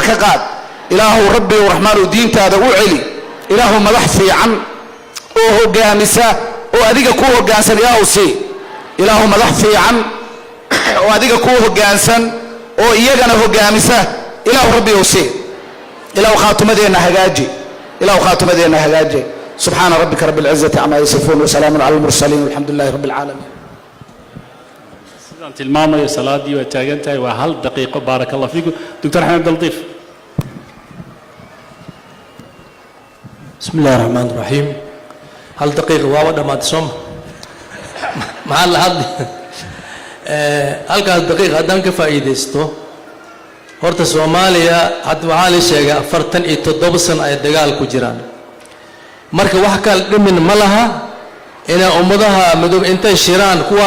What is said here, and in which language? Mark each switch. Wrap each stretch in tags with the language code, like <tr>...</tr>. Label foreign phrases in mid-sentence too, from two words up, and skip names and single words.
<so>ka qaad ilaahu rabbi raxmaanu diintaada u celi ilaahu madax fiican oo hogaamisa oo adiga ku hoggaansan ilaahu sii ilaahu madax fiican oo adiga ku hoggaansan oo iyagana hoggaamisa ilaahu rabbi oo sii ilaahu khaatumadeena hagaaji ilaahu khaatumadeena hagaaji</so> <ar>سبحان ربك رب العزة عما يصفون وسلام على المرسلين والحمد لله رب العالمين</ar> <so>sidaan tilmaamayo salaadii waa taagan tahay waa hal daqiiqo</so> <ar>بارك الله فيكم</ar> <so>dr Ahmed Daldiif</so> <ar>بسم الله الرحمن الرحيم</ar> <so>hal daqiiqo waa dhamaad som maxaa la hadli halkaas daqiiqo haddaan ka faa'iidaysto horta Soomaaliya hadda waxaa la sheegay 47 sano ay dagaal ku jiraan marka wax kale dhimin ma laha ina ummadaha madoob intay shiraan kuwaan</so>